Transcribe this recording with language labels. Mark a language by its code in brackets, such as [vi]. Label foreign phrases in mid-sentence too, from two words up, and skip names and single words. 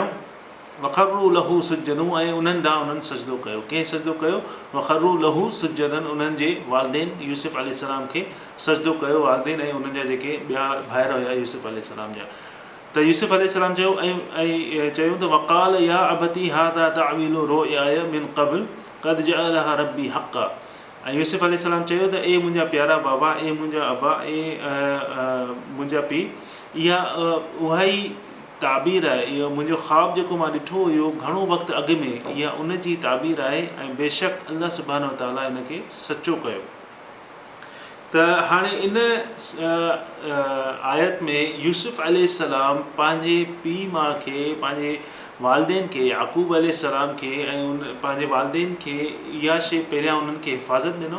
[ar] وخروا له سجدا, [sd] ऐं उन्हनि ॾांहुं उन्हनि सजदो कयो. कंहिं सजदो कयो? [ar] وخروا له سجدا, [sd] उन्हनि जे वालिदैन यूसुफ अलैहिस्सलाम खे सजदो कयो. वालिदैन ऐं उन्हनि जा जेके ॿिया भाइर हुया यूसुफ अलैहिस्सलाम जा. त यूसुफ अलैहिस्सलाम चयो ऐं चयूं त [ar] وقال يا أبت هذا تأويل رؤياي من قبل قد جعلها ربي حقا. [sd] ऐं यूसुफ अलैहिस्सलाम चयो त ए मुंहिंजा प्यारा बाबा, ए मुंहिंजा अबा, मुंहिंजा पीउ, इहा उहा ई ताबीर आहे, इहो मुंहिंजो ख़्वाबु जेको मां ॾिठो हुयो घणो वक़्तु अॻु में, इहा उन जी ताबीर आहे ऐं बेशक अल्लाह सुब्हानहु व तआला इन खे सचो कयो. त हाणे इन आयत में यूसुफ अलैहिस्सलाम पंहिंजे पीउ माउ खे, पंहिंजे वालिदैन खे, याक़ूब अलैहिस्सलाम खे ऐं पंहिंजे वालिदैन खे इहा शइ पहिरियां उन्हनि खे हिफ़ाज़त ॾिनो.